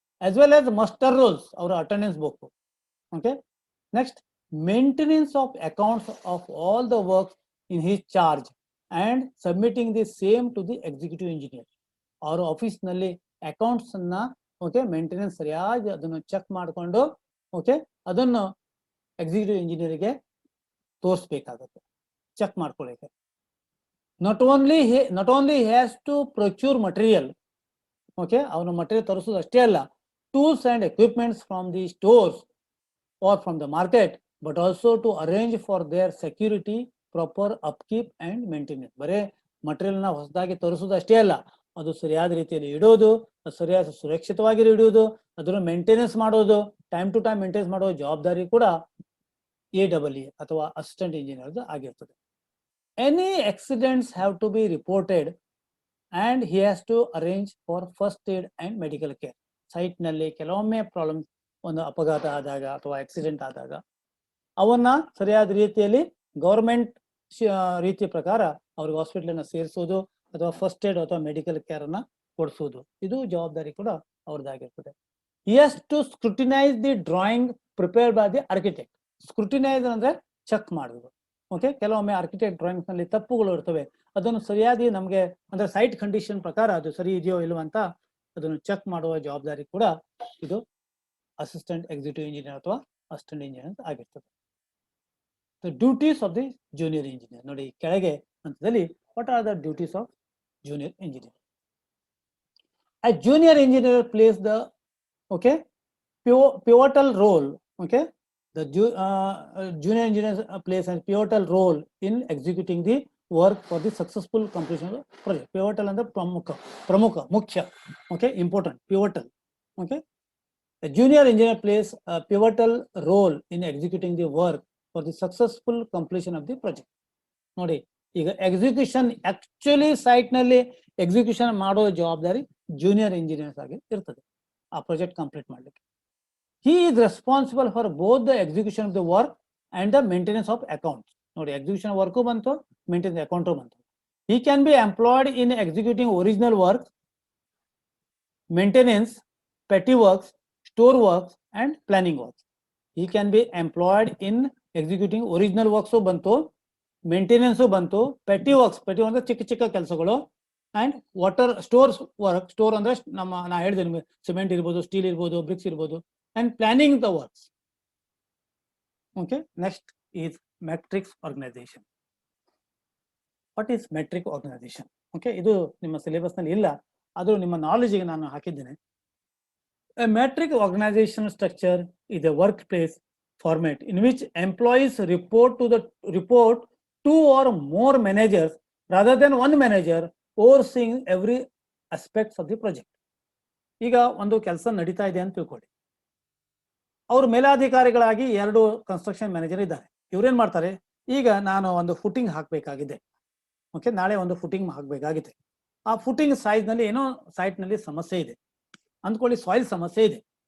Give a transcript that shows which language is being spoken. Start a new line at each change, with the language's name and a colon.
English: As well as muster rolls, ಅವರ attendance book. Okay, next maintenance of accounts of all the works in his charge and submitting the same to the executive engineer.
Kannada: ಅವರ office ನಲ್ಲಿ accounts ಅನ್ನ okay maintenance ಸರಿಯಾಗಿ ಅದನ್ನು check ಮಾಡಿಕೊಂಡು okay ಅದನ್ನು executive ಇಂಜಿನಿಯರ್ಗೆ ತೋರಿಸ್ಬೇಕಾಗತ್ತೆ, check ಮಾಡ್ಕೊಳ್ಳಿಕ್ಕೆ.
English: not only he has to procure material, okay,
Kannada: ಅವನು material ತರಿಸೋದು ಅಷ್ಟೇ ಅಲ್ಲ,
English: tools and equipments from the stores or from the market, but also to arrange for their security, proper upkeep and maintenance.
Kannada: ಬರೇ material ನ ಹೊಸದಾಗಿ ತರಿಸೋದು ಅಷ್ಟೇ ಅಲ್ಲ, ಅದು ಸರಿಯಾದ ರೀತಿಯಲ್ಲಿ ಇಡೋದು, ಸರಿಯಾದ ಸುರಕ್ಷಿತವಾಗಿ ಇಡುವುದು, ಅದನ್ನು ಮೇಂಟೆನೆನ್ಸ್ ಮಾಡೋದು, ಟೈಮ್ ಟು ಟೈಮ್ ಮೇಂಟೆನೆನ್ಸ್ ಮಾಡೋ ಜವಾಬ್ದಾರಿ ಕೂಡ AEE ಅಥವಾ ಅಸಿಸ್ಟೆಂಟ್ ಇಂಜಿನಿಯರ್ ಆಗಿರ್ತದೆ.
English: Any accidents have to be reported and he has to arrange for first aid and medical care.
Kannada: Site ನಲ್ಲಿ ಕೆಲವೊಮ್ಮೆ ಪ್ರಾಬ್ಲಮ್, ಒಂದು ಅಪಘಾತ ಆದಾಗ ಅಥವಾ ಆಕ್ಸಿಡೆಂಟ್ ಆದಾಗ ಅವನ್ನ ಸರಿಯಾದ ರೀತಿಯಲ್ಲಿ ಗವರ್ಮೆಂಟ್ ರೀತಿಯ ಪ್ರಕಾರ ಅವ್ರಿಗೆ ಹಾಸ್ಪಿಟಲ್ ಸೇರಿಸೋದು ಅಥವಾ ಫಸ್ಟ್ ಏಡ್ ಅಥವಾ ಮೆಡಿಕಲ್ ಕೇರ್ ಅನ್ನ ಕೊಡಿಸೋದು, ಇದು ಜವಾಬ್ದಾರಿ ಕೂಡ ಅವ್ರದ್ದಾಗಿರ್ತದೆ.
English: He has to scrutinize the drawing prepared by the architect.
Kannada: Scrutinise ಅಂದ್ರೆ ಚೆಕ್ ಮಾಡೋದು. ಓಕೆ, ಕೆಲವೊಮ್ಮೆ ಆರ್ಕಿಟೆಕ್ಟ್ ಡ್ರಾಯಿಂಗ್ಸ್ ನಲ್ಲಿ ತಪ್ಪುಗಳು ಇರ್ತವೆ, ಅದನ್ನು ಸರಿಯಾಗಿ ನಮಗೆ ಅಂದ್ರೆ ಸೈಟ್ ಕಂಡೀಷನ್ ಪ್ರಕಾರ ಅದು ಸರಿ ಇದೆಯೋ ಇಲ್ವೋ ಅಂತ ಅದನ್ನು ಚೆಕ್ ಮಾಡುವ ಜವಾಬ್ದಾರಿ ಕೂಡ ಇದು ಅಸಿಸ್ಟೆಂಟ್ ಎಕ್ಸಿಕ್ಯೂಟಿವ್ ಇಂಜಿನಿಯರ್ ಅಥವಾ ಅಸಿಸ್ಟೆಂಟ್ ಇಂಜಿನಿಯರ್ ಆಗಿರ್ತದೆ.
English: duties of the junior engineer
Kannada: ನೋಡಿ ಕೆಳಗೆ ಹಂತದಲ್ಲಿ
English: What are the duties of junior engineer. A junior engineer plays the pivotal role. Okay, the junior engineer plays a pivotal role in executing the work for the successful completion of the project. Pivotal and the
Kannada: pramuka, mukhya.
English: Okay, important, pivotal. Okay, a junior engineer plays a pivotal role in executing the work for the successful completion of the project.
Kannada: ನೋಡಿ, ಈಗ execution actually site ನಲ್ಲಿ execution ಮಾಡೋ ಜವಾಬ್ದಾರಿ junior engineers ಆಗಿ ಇರ್ತದೆ ಆ project complete ಮಾಡ್ಲಿಕ್ಕೆ.
English: He is responsible for both the execution of the work and the maintenance of accounts.
Kannada: ನೋಡಿ, ಎಕ್ಸಿಕ್ಯೂಷನ್ ವರ್ಕು ಬಂತು, ಮೇಂಟೆನೆನ್ಸ್ ಅಕೌಂಟು ಬಂತು.
English: He can be employed in executing original work, maintenance, petty works, store works and planning works. He can be employed in executing original works
Kannada: ಬಂತು, maintenance ಬಂತು, petty works, petty ಅಂದ್ರೆ ಚಿಕ್ಕ ಚಿಕ್ಕ ಕೆಲಸಗಳು, and water stores work, store ಅಂದ್ರೆ ನಾ ಹೇಳಿದೆ ನಿಮಗೆ ಸಿಮೆಂಟ್ ಇರ್ಬೋದು, ಸ್ಟೀಲ್ ಇರ್ಬೋದು, ಬ್ರಿಕ್ಸ್ ಇರ್ಬೋದು,
English: and planning the works. Okay, next is matrix organization. What is matrix organization?
Kannada: Okay, ಇದು ನಿಮ್ಮ ಸಿಲೆಬಸ್ ನಲ್ಲಿ ಇಲ್ಲ, ಆದರೂ ನಿಮ್ಮ ನಾಲೆಜ್ಗೆ ನಾನು ಹಾಕಿದ್ದೇನೆ.
English: A matrix organization structure is a workplace format in which employees report two or more managers rather than one manager overseeing every aspects of the project.
Kannada: ಈಗ ಒಂದು ಕೆಲಸ ನಡೀತಾ ಇದೆ ಅಂತ ತಿಳ್ಕೊಳ್ಳಿ, ಅವ್ರ ಮೇಲಾಧಿಕಾರಿಗಳಾಗಿ 2 ಕನ್ಸ್ಟ್ರಕ್ಷನ್ ಮ್ಯಾನೇಜರ್ ಇದ್ದಾರೆ. ಇವ್ರೇನ್ ಮಾಡ್ತಾರೆ, ಈಗ ನಾನು ಒಂದು ಫುಟಿಂಗ್ ಹಾಕಬೇಕಾಗಿದೆ, ಓಕೆ, ನಾಳೆ ಒಂದು ಫುಟಿಂಗ್ ಹಾಕಬೇಕಾಗಿದೆ. ಆ ಫುಟಿಂಗ್ ಸೈಜ್ ನಲ್ಲಿ ಏನೋ ಸೈಟ್ ನಲ್ಲಿ ಸಮಸ್ಯೆ ಇದೆ ಅಂದ್ಕೊಳ್ಳಿ, ಸಾಯಿಲ್ ಸಮಸ್ಯೆ ಇದೆ.